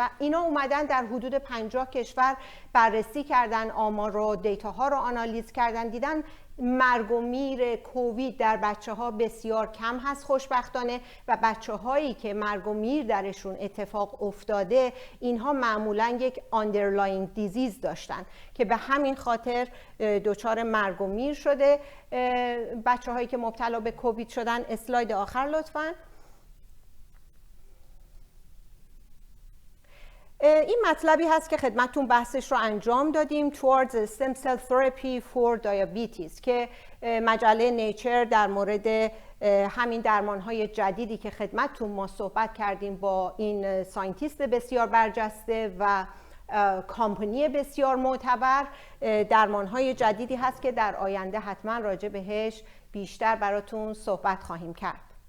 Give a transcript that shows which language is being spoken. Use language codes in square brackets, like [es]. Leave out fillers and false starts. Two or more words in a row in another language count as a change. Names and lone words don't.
[fa] و اینا اومدن در حدود 50 کشور بررسی کردن، آمار رو، دیتا ها رو آنالیز کردن، دیدن مرگ و میر کووید در بچه ها بسیار کم هست خوشبختانه و بچه هایی که مرگ و میر درشون اتفاق افتاده اینها معمولا یک [en] underlying disease [fa] داشتن که به همین خاطر دچار مرگ و میر شده بچه هایی که مبتلا به کووید شدن. اسلاید آخر لطفاً. این مطلبی هست که خدمتتون بحثش رو انجام دادیم [en] towards stem cell therapy for diabetes [fa] که مجله نیچر در مورد همین درمانهای جدیدی که خدمتتون ما صحبت کردیم با این ساینتیست بسیار برجسته و کامپانی بسیار معتبر، درمانهای جدیدی هست که در آینده حتما راجع بهش بیشتر براتون صحبت خواهیم کرد.